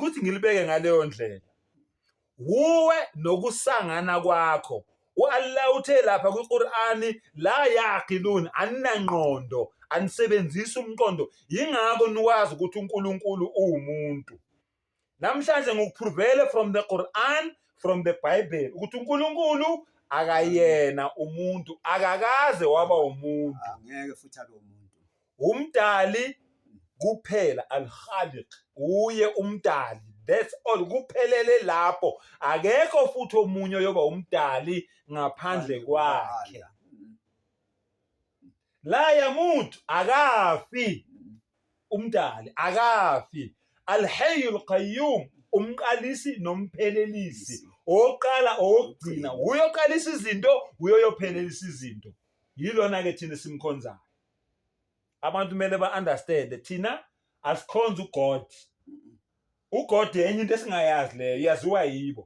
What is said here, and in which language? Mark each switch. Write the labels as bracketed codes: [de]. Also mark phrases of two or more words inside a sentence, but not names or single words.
[zu] ukuthi ngilibeke ngaleyo ndlela uwe nokusangana kwakho uAllah uthe lapha kwiQur'ani [ar] لا يعقلون [zu] anangqondo anisebenzisa umqondo yingakho nikwazi ukuthi uNkulunkulu uwumuntu namhlanje ngikuprovele [en] from the Quran from the Bible [zu] ukuthi uNkulunkulu akayena umuntu akakaze waba umuntu angeke futhi abe umuntu umdali kuphela al-Khaliq uye umdali [en] that's all [zu] kuphelele lapho akekho futhi omunye yoba umdali ngaphandle kwakhe [ar] لا يموت [zu] akafi umdali akafi [ar] الحي القيوم [zu] umqalisi nomphelelisi oqala ogcina uyoqalisa izinto uyoyophelelisa izinto yilona ke thina simkhonzayo abantu kumele ba-understand thina asikhonza uGod. uGod yenye into esingayazi leyo, yaziwa yibo.